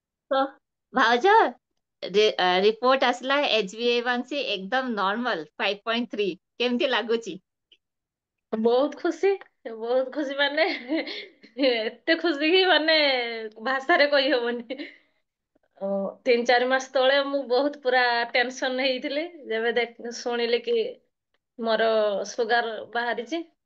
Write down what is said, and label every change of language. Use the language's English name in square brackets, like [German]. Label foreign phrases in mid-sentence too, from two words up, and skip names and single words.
[Odia] ତ ଭାଉଜ ରିପୋର୍ଟ ଆସିଲା HbA1c ଏକଦମ ନର୍ମାଲ 5.3 କେମିତି ଲାଗୁଛି? ବହୁତ ଖୁସି ମାନେ ଏତେ ଖୁସି କି ମାନେ ଭାଷାରେ କହିହବନି। 3-4 ମାସ ତଳେ ମୁଁ ବହୁତ ପୁରା ଟେନସନ ହେଇଥିଲି ଯେବେ ଶୁଣିଲି କି ମୋର ସୁଗାର ବାହାରିଛି।